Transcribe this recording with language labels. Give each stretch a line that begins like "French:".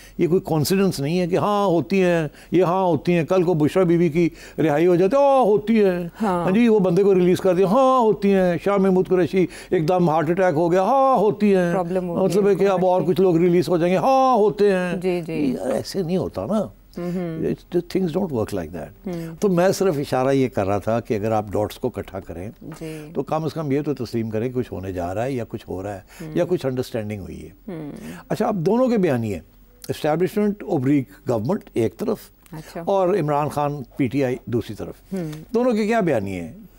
Urdu: یہ کوئی کانفیڈنس نہیں ہے کہ ہاں ہوتی ہیں, یہ ہاں ہوتی ہیں, کل کو بشرا بی بی کی رہائی ہو جاتی ہے, ہوتی ہے, ہاں جی وہ بندے کو ریلیز کر دیا, ہاں ہوتی ہیں. شاہ محمود قریشی ایک دم ہارٹ اٹیک ہو گیا, ہاں ہوتی ہیں. مطلب ہے کہ اب اور کچھ لوگ ریلیز ہو جائیں گے, ہاں ہوتے ہیں. ایسے نہیں ہوتا نا,
English: things don't work like that.
Urdu: تو میں صرف اشارہ یہ کر رہا تھا کہ اگر آپ ڈاٹس کو اکٹھا کریں تو کم از کم یہ تو تسلیم کریں کہ کچھ ہونے جا رہا ہے یا کچھ ہو رہا ہے یا کچھ انڈرسٹینڈنگ ہوئی ہے. اچھا, اب دونوں کے بیانیے, اسٹیبلشمنٹ اوبریک گورنمنٹ ایک طرف اور Imran Khan P T I دوسری طرف, دونوں کے کیا بیانیے ہیں؟